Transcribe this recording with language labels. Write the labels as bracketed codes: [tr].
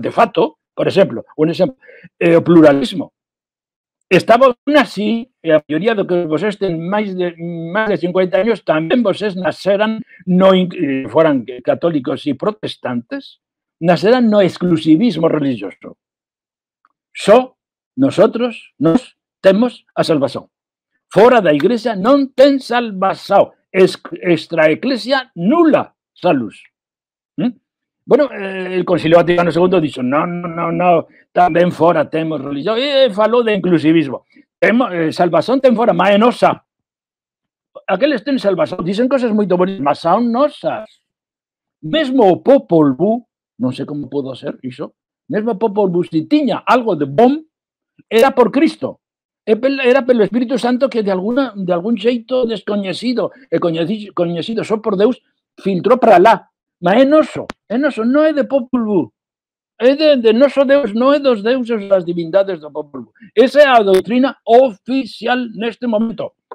[gl] De facto, por exemplo, un exemplo, o pluralismo. Estaba así, e a maioría do que vosés ten máis de 50 años, tamén vosés naceran, foran católicos e protestantes, naceran no exclusivismo religioso. Só nosotros nos temos a salvación. Fora da Igrexa non ten salvación. [la] Extra eclesia nula salus. [es] Bueno, el [gl] Concilio Vaticano II dixo, non, tamén fora temos religión, e falou de inclusivismo. Salvación ten fora, mas é nosa. Aqueles ten salvación, [es] dicen cosas [gl] moito bonitas, mas son nosas. Mesmo o Popol Vuh, non sei como podo ser iso, mesmo o Popol Vuh, se tiña algo de bom, era por Cristo. Era pelo Espírito Santo que de algún xeito descoñecido e coñecido só por Deus filtrou para lá. Mas é noso, non é de Popol Vuh. É de noso Deus, non é dos deuses das divindades do Popol Vuh. Esa é a doutrina oficial neste momento.